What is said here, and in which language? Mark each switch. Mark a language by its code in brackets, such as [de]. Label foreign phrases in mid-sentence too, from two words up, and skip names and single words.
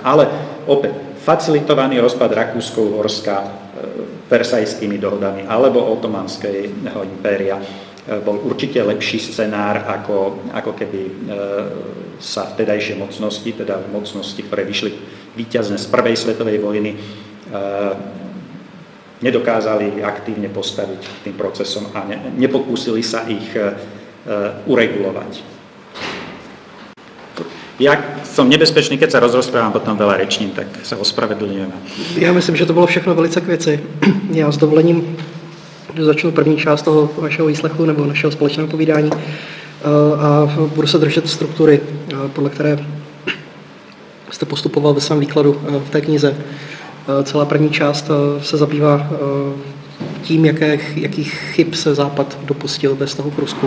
[sk] Ale opäť, facilitovaný rozpad Rakúsko-Uhorska Versajskými dohodami alebo Otomanského impéria bol určite lepší scenár, ako keby sa vtedajšie mocnosti, teda mocnosti, ktoré vyšli víťazne z prvej svetovej vojny, nedokázali aktívne postaviť tým procesom a nepokúsili sa ich uregulovať. Ja som nebezpečný, keď sa rozprávam, potom veľa rečním, tak sa ospravedlňujem. [cs] Já myslím, že to bylo všechno velice k věci. Já s dovolením začnu první část toho vašeho výslechu nebo našeho společného povídání a budu se držet struktury, podle které jste postupoval ve svém výkladu v té knize. Celá první část se zabývá tím, jakých chyb se Západ dopustil ve vztahu k Rusku.